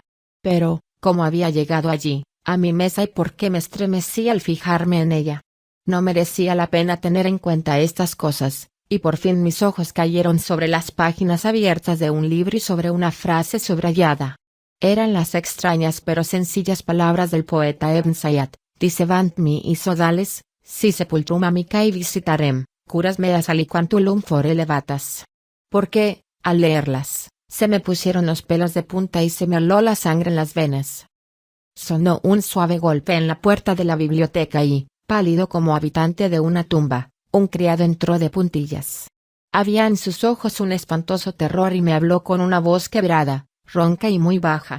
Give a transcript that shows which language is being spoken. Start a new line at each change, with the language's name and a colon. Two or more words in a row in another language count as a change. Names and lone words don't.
Spanish: Pero, ¿cómo había llegado allí, a mi mesa, y por qué me estremecí al fijarme en ella? No merecía la pena tener en cuenta estas cosas, y por fin mis ojos cayeron sobre las páginas abiertas de un libro y sobre una frase subrayada. Eran las extrañas pero sencillas palabras del poeta Ibn Sayyad,
Latin: dicebant mi y sodales, si sepultrum amicae visitarem, curas meas aliquantulum fore levatas.
Spanish: Porque, al leerlas, se me pusieron los pelos de punta y se me heló la sangre en las venas. Sonó un suave golpe en la puerta de la biblioteca y, pálido como habitante de una tumba, un criado entró de puntillas. Había en sus ojos un espantoso terror y me habló con una voz quebrada, ronca y muy baja.